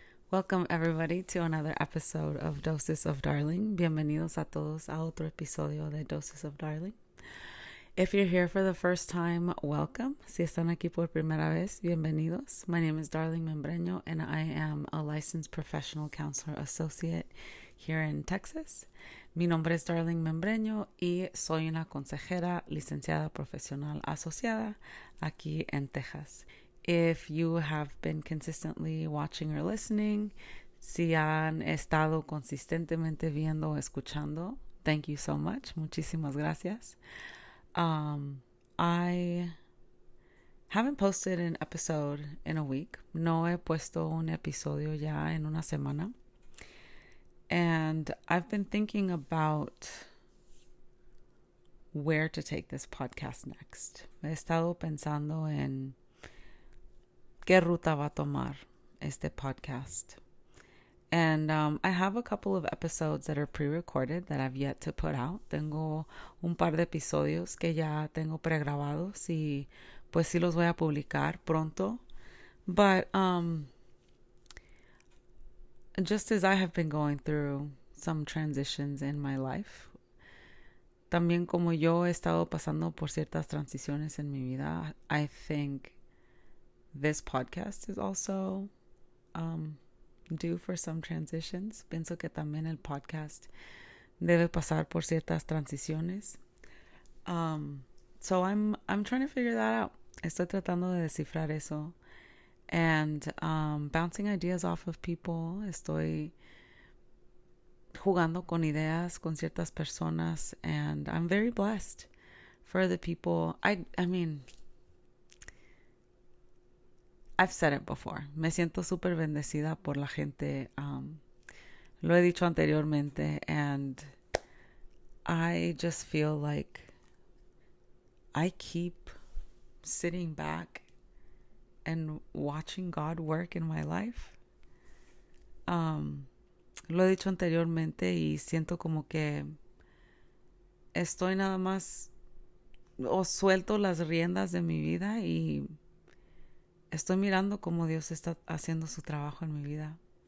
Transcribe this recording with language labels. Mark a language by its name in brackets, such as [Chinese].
[English] Welcome everybody to another episode of Dosis of Darling. [Spanish] Bienvenidos a todos a otro episodio de Dosis of Darling. [English] If you're here for the first time, welcome. [Spanish] Si están aquí por primera vez, bienvenidos. [English] My name is Darling Membreño and I am a licensed professional counselor associate here in Texas. [Spanish] Mi nombre es Darling Membreño y soy una consejera licenciada profesional asociada aquí en Texas. [English] If you have been consistently watching or listening, [Spanish] si han estado consistentemente viendo o escuchando, [English] thank you so much. [Spanish] Muchísimas gracias. [English] I haven't posted an episode in a week. [Spanish] No he puesto un episodio ya en una semana. [English] And I've been thinking about where to take this podcast next. [Spanish] He estado pensando en qué ruta va a tomar este podcast. [English] And I have a couple of episodes that are pre-recorded that I've yet to put out. [Spanish] Tengo un par de episodios que ya tengo pregrabados y pues sí los voy a publicar pronto. [English] But just as I have been going through some transitions in my life, [Spanish] también como yo he estado pasando por ciertas transiciones en mi vida, [English] I think this podcast is also due for some transitions. [Spanish] Pienso que también el podcast debe pasar por ciertas transiciones. [English] So I'm trying to figure that out. [Spanish] Estoy tratando de descifrar eso. [English] And bouncing ideas off of people. [Spanish] Estoy jugando con ideas con ciertas personas. [English] And I'm very blessed for the people. I mean, I've said it before. [Spanish] Me siento súper bendecida por la gente. Lo he dicho anteriormente. [English] And I just feel like I keep sitting back and watching God work in my life. [Spanish] Lo he dicho anteriormente y siento como que estoy nada más o suelto las riendas de mi vida y estoy mirando cómo Dios está haciendo su trabajo en mi vida.